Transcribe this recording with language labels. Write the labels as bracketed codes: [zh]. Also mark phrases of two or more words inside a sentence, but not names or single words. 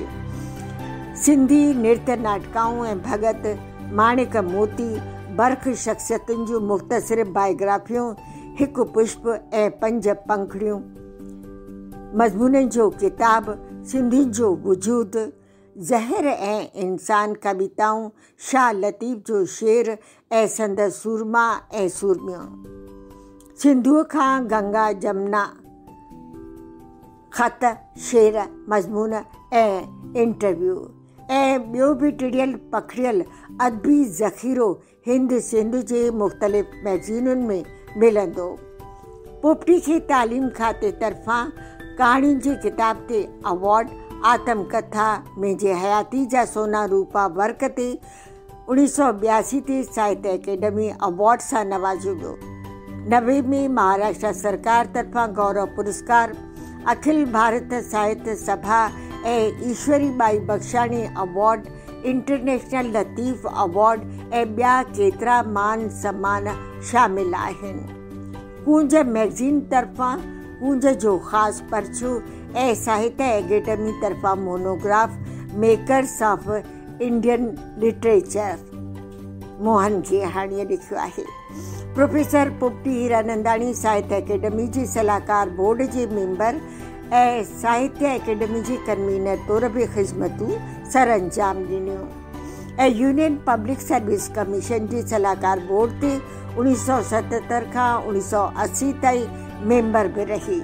[sd] सिंधी नृत्य नाटकाऊं ऐं भगत माणिक मोती बर्ख शख़्सियतुनि जूं मुख़्तसिर बायोग्राफियूं, हिकु पुष्प ऐं 5 पंखड़ियूं, मज़मूननि जो किताब, सिंधियुनि जो वजूद, ज़हर ऐं इंसान कविताऊं, शाह लतीफ़ जो शेर ऐं संदसि सूरमा ऐं सूरमियूं, सिंधुअ खां गंगा जमुना, ख़त शेर मज़मून ऐं इंटरव्यू ऐं ॿियो बि टिड़ियल पखड़ियल अदबी ज़ख़ीरो हिंद सिंध जे मुख़्तलिफ़ मैगज़ीनुनि में मिलंदो। पोपटी खे तालीम खाते तरफ़ां कहाणियुनि जी किताब ते अवॉर्ड, आत्मकथा मुंहिंजे हयाती जा सोना रूपा वर्क ते 1982 ते साहित्य अकेडमी अवॉर्ड सां नवाज़ियो वियो। 90 में महाराष्ट्र सरकार तरफ़ां गौरव पुरस्कार, अखिल भारत साहित्य सभा ऐं ईश्वरी बाई बख्शाणी अवॉर्ड, इंटरनेशनल लतीफ़ अवॉर्ड ऐं ॿिया केतिरा मान सम्मान शामिल आहिनि। कूंज मैगज़ीन तरफ़ां कूंज जो ख़ासि पर्चो ऐं साहित्य अकेडमी तरफ़ां मोनोग्राफ मेकर्स ऑफ इंडियन लिटरेचर मोहन गियाणीअ लिखियो आहे। प्रोफेसर पोपटी हीरानंदाणी साहित्य अकेडमी जी सलाहकार बोर्ड जे मेंबर ऐं साहित्य अकेडमी जी कन्वीनर तौर बि ख़िदमतूं सर अंजाम ॾिनियूं ऐं यूनियन पब्लिक सर्विस कमीशन जी सलाहकार बोर्ड ते 1977 खां 1980 ताईं मेंबर बि रही।